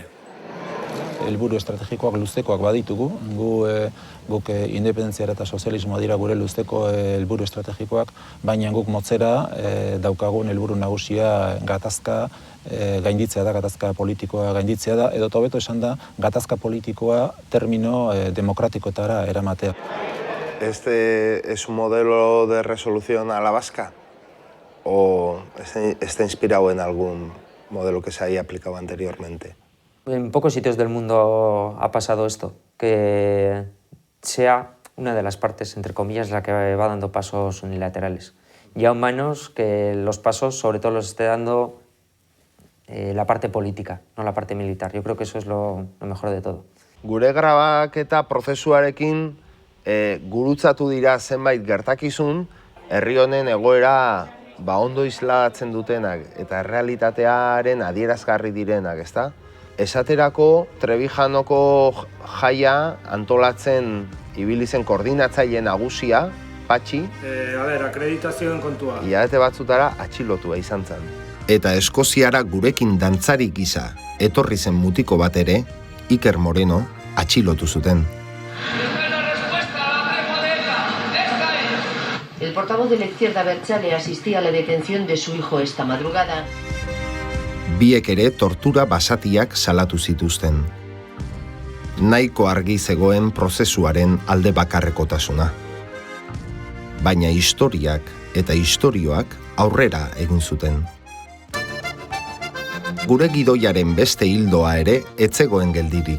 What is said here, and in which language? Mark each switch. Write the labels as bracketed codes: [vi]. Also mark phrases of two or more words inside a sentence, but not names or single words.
[eu] Helburu estrategikoak luzekoak baditugu, guk independentziara eta sozialismoa dira gure luzeko helburu estrategikoak, baina guk motzera daukagun helburu nagusia gatazka gainditzea da, gatazka politikoa gainditzea da, edo hobeto esan da, gatazka politikoa termino demokratikotara eramatea. [es] ¿Este es un modelo de resolución a la vasca? ¿O está inspirado en algún modelo que se haya aplicado anteriormente? En pocos sitios del mundo ha pasado esto, que sea una de las partes, entre comillas, la que va dando pasos unilaterales. Y aún menos que los pasos, sobre todo, los esté dando la parte política, no la parte militar. Yo creo que eso es lo mejor de todo. [eu] Gure grabaketa prozesuarekin gurutzatu dira zenbait gertakizun, herri honen egoera ondo islatzen dutenak eta errealitatearen adierazgarri direnak, ezta? Esaterako, Trebijanoko jaia antolatzen ibili zen koordinatzaile nagusia, Patxi. Akreditazioen kontua. Hilabete batzutara atxilotua izan zen. Eta Eskoziara gurekin dantzari gisa etorri zen mutiko bat ere, Iker Moreno atxilotu zuten. [es] El portavoz de la izquierda abertzale asistía a la detención de su hijo esta madrugada. [eu] Biek ere tortura basatiak salatu zituzten. Nahiko argi zegoen prozesuaren alde bakarrekotasuna. Baina historiak eta istorioak aurrera egin zuten. Gure gidoiaren beste hildoa ere etzegoen geldirik.